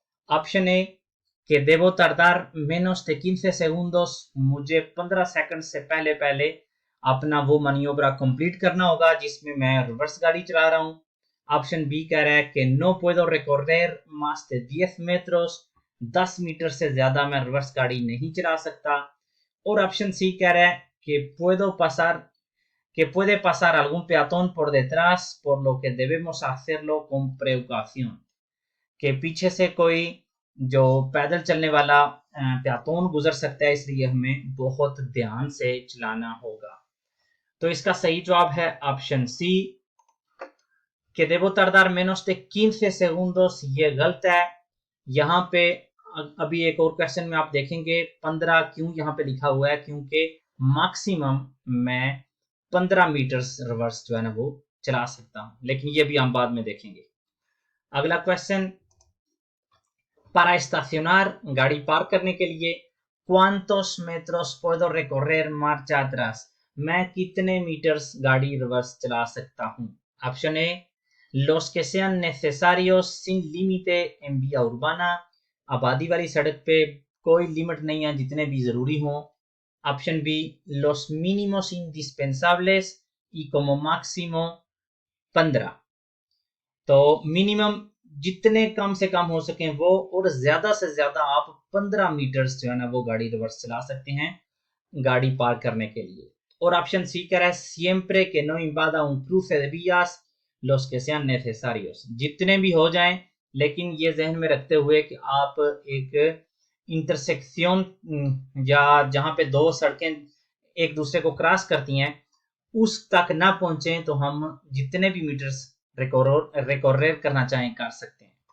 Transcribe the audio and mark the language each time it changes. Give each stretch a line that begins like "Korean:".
Hindi: Option A कि
Spanish: debo tardar menos de 15 segundos,
Hindi: मुझे 15 second से पहले पहले अपना वो maniobra कंप्लीट करना होगा जिसमें मैं रिवर्स गाड़ी चला रहा हूँ। ऑप्शन बी कह रहा है कि
Spanish: no puedo recorrer más de 10 metros,
Hindi: 10 metre से ज्यादा मैं रिवर्स गाड़ी नहीं चला सकता। और ऑप्शन सी कह रहा है कि
Spanish: puedo pasar que puede pasar algún peatón por detrás, por lo que debemos hacerlo con precaución.
Hindi: कि पीछे से कोई जो पैदल चलने वाला पेतोन गुजर सकता है, इसलिए हमें बहुत ध्यान से चलाना होगा। तो इसका सही जवाब है option C,
Spanish: que debo tardar menos de 15 segundos।
Hindi: ये गलत है। यहाँ पे अभी एक और क्वेश्चन में आप देखेंगे 15 क्यों यहाँ पे लिखा हुआ है, क्योंकि मैक्सिमम मैं 15 मीटर रिवर्स जो है ना वो चला सकता हूँ, लेकिन ये भी हम बाद में देखेंगे। अगला क्वेश्चन,
Spanish: para estacionar,
Hindi: गाड़ी पार्क करने के लिए,
Spanish: ¿cuántos metros puedo recorrer marcha atrás?
Hindi: मैं कितने मीटर्स गाड़ी रिवर्स चला सकता हूँ? Option A,
Spanish: los que sean necesarios sin límite en vía urbana,
Hindi: आबादी वाली सड़क पे कोई लिमिट नहीं है, जितने भी जरूरी हों। Option B,
Spanish: los mínimos indispensables y como máximo 15।
Hindi: तो मिनिमम जितने कम से कम हो सके वो, और ज्यादा से ज्यादा आप 15 मीटर्स जो है ना वो गाड़ी रिवर्स चला सकते हैं गाड़ी पार्क करने के लिए। और ऑप्शन सी कह रहा है
Spanish: siempre que no invada un cruce de vías los que sean necesarios,
Hindi: जितने भी हो जाएं, लेकिन ये जहन में रखते हुए कि आप एक इंटरसेक्शन या जहां पे दो सड़कें एक दूसरे को क्रॉस करती हैं उस तक ना पहुंचे, तो हम जितने भी मीटर्स रिकॉर्ड करना चाहें कर सकते हैं।